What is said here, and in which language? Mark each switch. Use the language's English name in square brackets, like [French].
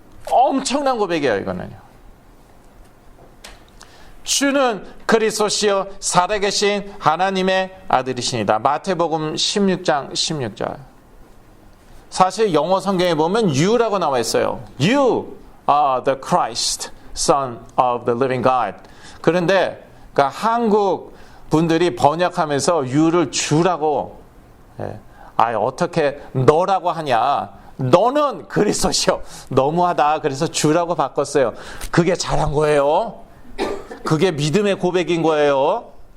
[Korean] 엄청난 고백이에요, 이거는요. 주는 그리스도시요 살아계신 하나님의 아들이시니다. 마태복음 16장 16절. 사실 영어 성경에 보면 You라고 나와 있어요. [English] You are the Christ, Son of the living God. [Korean] 그런데 그러니까 한국 분들이 번역하면서 You를 주라고, 어떻게 너라고 하냐. 너는 그리스도시요. 너무하다. 그래서 주라고 바꿨어요. 그게 잘한 거예요. 그게 믿음의 고백인 거예요.